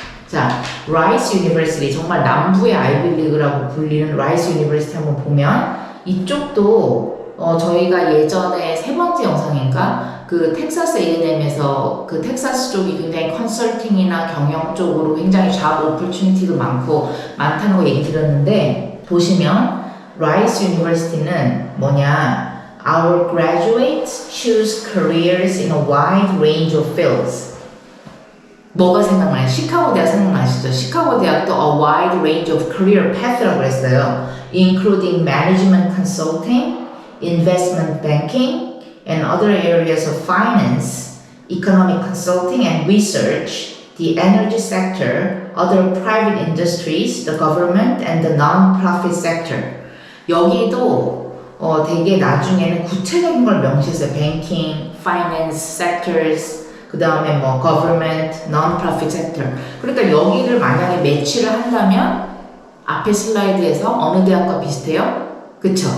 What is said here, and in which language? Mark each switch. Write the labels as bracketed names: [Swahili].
[Korean] 자, 라이스 유니버시티 정말 남부의 아이비리그라고 불리는 라이스 유니버시티 한번 보면 이쪽도 저희가 예전에 세 번째 영상인가 그 텍사스 A&M에서 그 텍사스 쪽이 굉장히 컨설팅이나 경영 쪽으로 굉장히 잡 오퍼튜니티도 많다는 거 얘기 드렸는데 보시면 라이스 유니버시티는 뭐냐 [English] Our graduates choose careers in a wide range of fields. [Korean] 뭐가 생각나요? 시카고 대학 생각나시죠? 시카고 대학도 [English] a wide range of career path [Korean] 라고 했어요. [English] Including management consulting, investment banking, and other areas of finance, economic consulting and research, the energy sector, other private industries, the government, and the non-profit sector. [Korean] 여기도 되게 나중에는 구체적인 걸 명시했어요. [English] Banking, finance, sectors, [Korean] 그 다음에 뭐 [English] government, non-profit sector. [Korean] 그러니까 여기를 만약에 매치를 한다면 앞에 슬라이드에서 어느 대학과 비슷해요? 그쵸?